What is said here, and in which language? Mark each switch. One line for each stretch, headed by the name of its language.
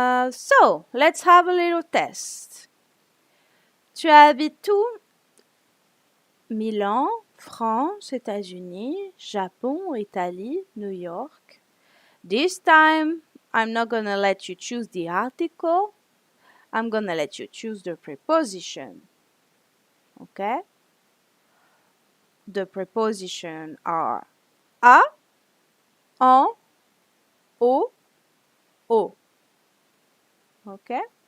English: So, let's have a little test.
French: Tu habites où? Milan, France, États-Unis, Japon, Italy, New York.
English: This time, I'm not gonna let you choose the article. I'm gonna let you choose the preposition. Okay? The preposition are à, en, au, au. Okay?